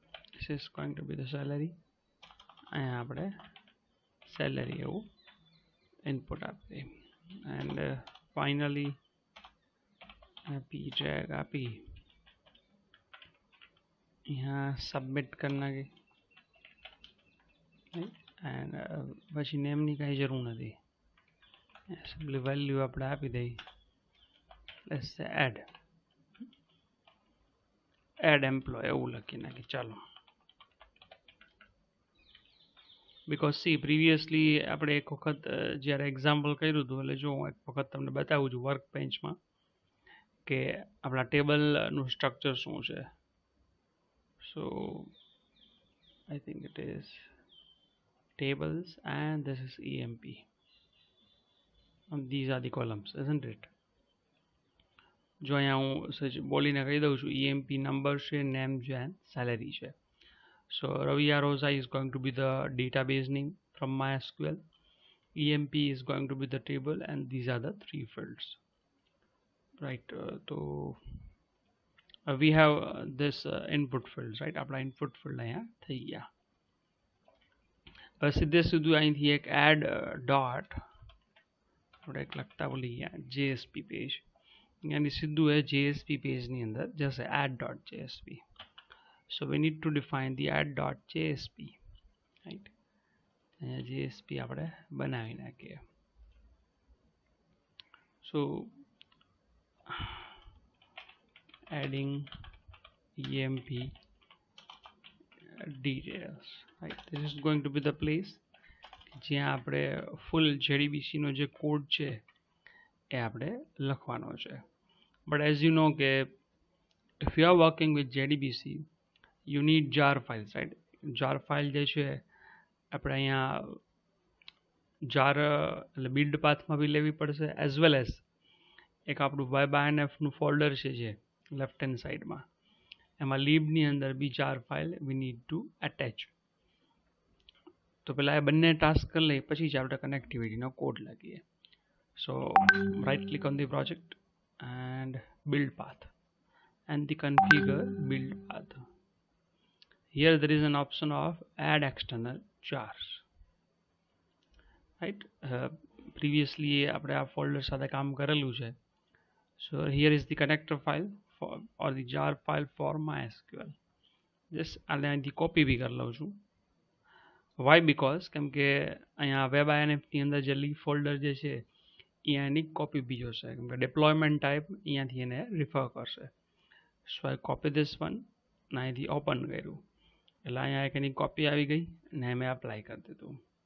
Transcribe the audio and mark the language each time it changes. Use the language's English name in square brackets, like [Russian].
[English] This is going to be the salary. [Gujarati] અહીંયા આપણે salary એવું input આપી and finally p drag આપી [Hindi] यहाँ submit करना के [Gujarati] and પછી name ની કઈ જરૂર નથી, simply value આપણે આપી દઈ. [English] let's say add employee [Gujarati] એવું લખી નાખી. ચાલો, because see previously આપણે એક વખત જ્યારે એક્ઝામ્પલ કર્યું હતું એટલે જો હું એક વખત તમને બતાવું છું વર્ક બેન્ચમાં કે આપણા ટેબલનું સ્ટ્રક્ચર શું છે. સો [English] I think it is tables and this is EMP and these are the columns, isn't it? [Gujarati] જો અહીંયા હું બોલીને કહી દઉં છું EMP નંબર છે, નેમ છે and salary છે. [English] So Ravi Arosa is going to be the database name from MySQL. EMP is going to be the table and these are the three fields, right? So we have this input fields, right? [Gujarati] આપણા input field અહીંયા થઈ ગયા. સીધે સીધું અહીંથી એક add dot આપણે એક લખતા બોલી ગયા JSP page यानी સીધું એ JSP page ની અંદર જશે add.jsp. [English] So we need to define the add.jsp, right? [Gujarati] JSP આપણે બનાવી નાખીએ. [English] So adding EMP details, right? This is going to be the place [Gujarati] જ્યાં આપણે ફૂલ જેડીબીસીનો જે કોડ છે એ આપણે લખવાનો છે. બટ એઝ યુ નો કે [English] if you are working with JDBC you need jar files, right? [Gujarati] jar file જે છે આપણે અહીંયા jar એટલે બિલ્ડ પાથમાં બી લેવી પડશે, એઝ વેલ એઝ એક આપણું web-inf ફોલ્ડર છે જે લેફ્ટ હેન્ડ સાઈડમાં, એમાં લીબની અંદર બી jar file [English] We need to attach. [Gujarati] તો પહેલાં એ બંને ટાસ્ક કરી લઈએ પછી જ આપણે કનેક્ટિવિટીનો કોડ લખીએ. [English] So right click on the project and build path and the configure build path. Here there is an option of add external jars, right? [Gujarati] Previously આપણે આ ફોલ્ડર સાથે કામ કરેલું છે. [English] So here is the connector file for or the jar file for MySQL. [Gujarati] Just આને અહીંથી copy બી કરી લઉં છું. Why? Because કેમ કે અહીંયા web-inf ની અંદર જે લીબ ફોલ્ડર જે છે એ એની કોપી બી જોશે, કેમ કે ડિપ્લોયમેન્ટ ટાઈપ અહીંયાથી એને રિફર કરશે. [English] So I copy this one [Gujarati] અને અહીંથી ઓપન કર્યું એટલે અહીંયા એક એની કોપી આવી ગઈ અને મેં એપ્લાય કરી દીધું.